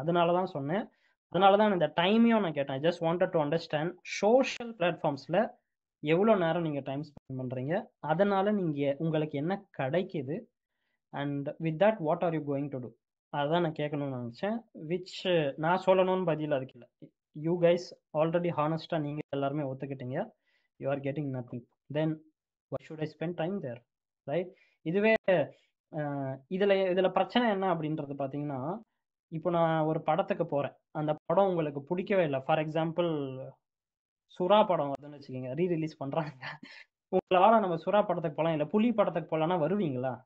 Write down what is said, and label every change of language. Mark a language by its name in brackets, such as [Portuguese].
[Tamil] அதனால தான் சொன்னேன், அதனால தான் இந்த டைமையும் நான் கேட்டேன். [English] just wanted to understand social பிளாட்ஃபார்ம்ஸில் [Tamil] எவ்வளோ நேரம் நீங்கள் டைம் ஸ்பெண்ட் பண்ணுறீங்க, அதனால் நீங்கள் உங்களுக்கு என்ன கிடைக்குது, [English] And with that what are you going to do. [Tamil] அதுதான் நான் கேட்கணும்னு நினச்சேன். விச் நான் சொல்லணும்னு பதில் அதுக்கு இல்லை. [English] you guys already [Tamil] ஹானஸ்டாக நீங்கள் எல்லாருமே ஒத்துக்கிட்டீங்க, [English] You are getting nothing. [Tamil] Then [English] why should I spend time there, right? [Tamil] இதுவே இதில் பிரச்சனை என்ன அப்படின்றது பார்த்தீங்கன்னா, இப்போ நான் ஒரு படத்துக்கு போகிறேன், அந்த படம் உங்களுக்கு பிடிக்கவே இல்லை. ஃபார் எக்ஸாம்பிள் சுறா படம் வருதுன்னு வச்சுக்கோங்க, ரீரிலீஸ் பண்ணுறாங்க. உங்களால நம்ம சுறா படத்துக்கு போகலாம், இல்லை புலி படத்துக்கு போகலான்னா வருவீங்களா?